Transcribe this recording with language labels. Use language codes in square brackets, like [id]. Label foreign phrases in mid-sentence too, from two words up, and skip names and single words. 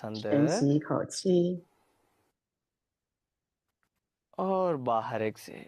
[zh] 深 [hi] अंदर [zh] 吸一口气， [hi] और बाहर exhale.